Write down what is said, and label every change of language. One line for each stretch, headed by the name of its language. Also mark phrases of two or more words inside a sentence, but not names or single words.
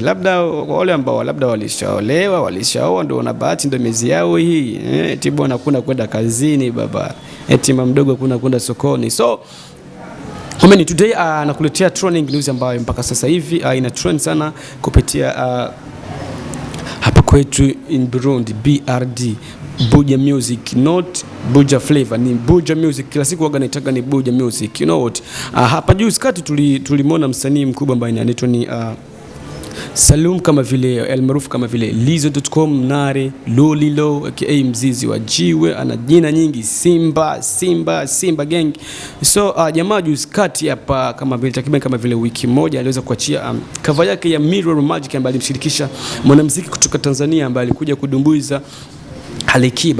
Swahili: Labda wale ambao labda walishaolewa, walishaoa ndio wana bahati ndio miezi yao hii. Eti bwana kuna kwenda kazini baba. Eti mama mdogo kuna kwenda sokoni.
English: So today
Swahili: nakuletea
English: trending news
Swahili: ambayo mpaka sasa hivi ina trend sana kupitia hapa kwetu in Burundi, BRD, Buja Music, not Buja Flavor, ni Buja Music. Kila siku waga naitaka ni Buja Music.
English: You know what?
Swahili: Hapa juu skati tulimwona msanii mkubwa ambaye anaitwa ni Salum, kama vile almaarufu kama vile Lizo.com, Nare, Lolilo aka mzizi wa jiwe, ana jina nyingi, Simba gang. So jamaa juu skati hapa kama vile takriban kama vile wiki moja aliweza kuachia cover yake ya Mirror Magic ambaye alimshirikisha mwanamuziki kutoka Tanzania ambaye alikuja kudumbuiza Alikiba.